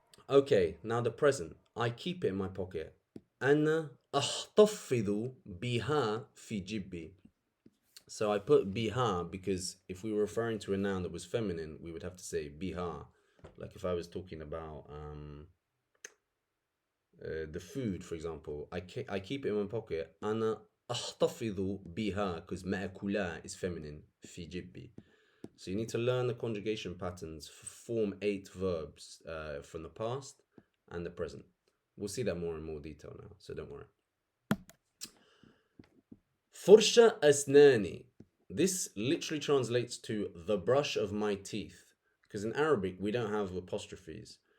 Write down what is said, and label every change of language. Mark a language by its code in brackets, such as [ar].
[en] Okay, now the present. I keep it in my pocket. [ar] أنا أحتفظ بها في جيبي. [en] So I put biha because if we were referring to a noun that was feminine, we would have to say biha. Like if I was talking about the food, for example, I keep it in my pocket. [ar] أنا أحتفظ بها [en] because [ar] مأكولة [en] is feminine [ar] في جيبي. [en] So you need to learn the conjugation patterns for form 8 verbs from the past and the present. We'll see that more in more detail now, so don't worry. [ar] فرشة أسناني. [en] This literally translates to the brush of my teeth, because in Arabic we don't have apostrophes.